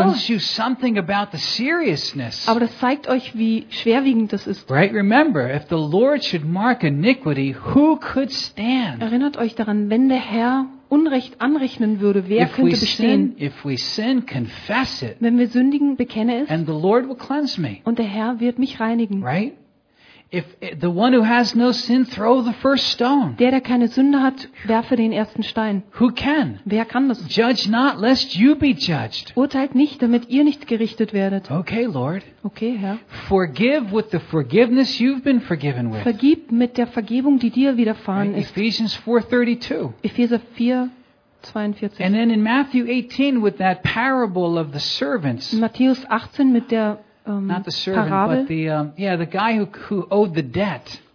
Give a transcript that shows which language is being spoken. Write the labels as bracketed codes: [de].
[en] It tells you something about the seriousness. [de] Aber das zeigt euch, wie schwerwiegend das ist. [en] Right, remember, if the Lord should mark iniquity, who could stand? [de] Erinnert euch daran, wenn der Herr Unrecht anrechnen würde, wer könnte bestehen? [en] If we sin, confess it. [de] Wenn wir sündigen, bekenne es. [en] And the Lord will cleanse me. [de] Und der Herr wird mich reinigen. [en] Right? If the one who has no sin throw the first stone. [de] Der keine Sünde hat, werfe den ersten Stein. [en] Who can? [de] Wer kann das? [en] Judge not, lest you be judged. [de] Urteilt nicht, damit ihr nicht gerichtet werdet. [en] Okay, Lord. [de] Okay, Herr. [en] Forgive with the forgiveness you've been forgiven with. [de] Vergib mit der Vergebung, die dir widerfahren ist. [en] Ephesians 4:32. And then in Matthew 18 with that parable of the servants. [de] In Matthäus 18 mit der [en] not the servant, [de] Parabel, [en] but the guy who owed the debt.